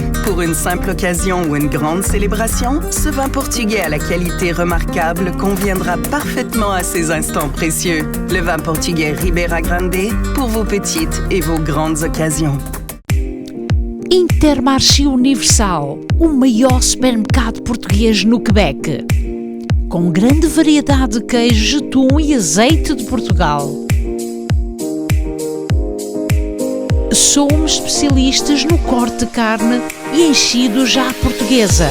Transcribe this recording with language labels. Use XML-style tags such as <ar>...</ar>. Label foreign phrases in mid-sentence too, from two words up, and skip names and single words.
<fr>Pour une simple occasion ou une grande célébration, ce vin portugais à la qualité remarquable conviendra parfaitement à ces instants précieux. Le vin portugais Ribera Grande pour vos petites et vos grandes occasions.</fr> <pt>Intermarché Universal, o maior supermercado português no Quebec. Com grande variedade de queijos, atum e azeite de Portugal. Somos especialistas no corte de carne e enchidos à portuguesa.</pt>